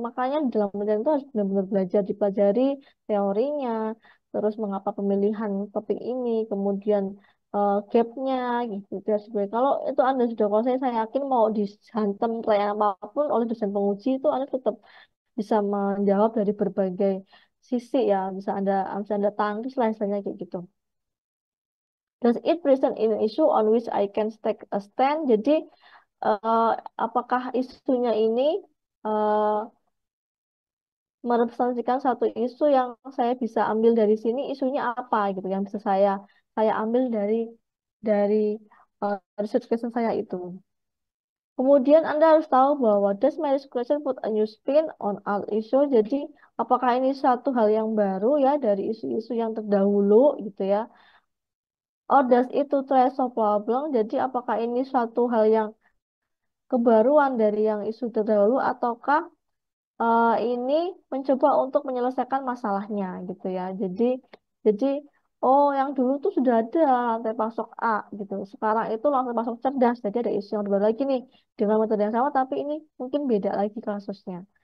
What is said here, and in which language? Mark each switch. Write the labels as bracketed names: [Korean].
[Indonesian] Makanya di dalam penelitian itu harus benar-benar belajar, dipelajari teorinya, terus mengapa pemilihan topik ini, kemudian gapnya gitu. Kalau itu Anda sudah kuasai, saya yakin mau dihantam pertanyaan apapun oleh dosen penguji itu Anda tetap bisa menjawab dari berbagai sisi ya, bisa anda tangkis lah istilahnya kayak gitu. [English] Does it present an issue on which I can take a stand? [Indonesian] Jadi eh, apakah isunya ini eh, merepresentasikan satu isu yang saya bisa ambil dari sini, isunya apa gitu yang bisa saya ambil dari research question saya itu. Kemudian Anda harus tahu bahwa [English] does my question put a new spin on all issue. [Indonesian] Jadi apakah ini satu hal yang baru ya dari isu-isu yang terdahulu gitu ya. [English] Or does it to try solve problem. [Indonesian] Jadi apakah ini suatu hal yang kebaruan dari yang isu terdahulu ataukah ini mencoba untuk menyelesaikan masalahnya gitu ya. Jadi oh yang dulu tuh sudah ada rantai pasok A gitu. Sekarang itu rantai pasok cerdas. Jadi ada isu yang baru lagi nih dengan metode yang sama tapi ini mungkin beda lagi kasusnya.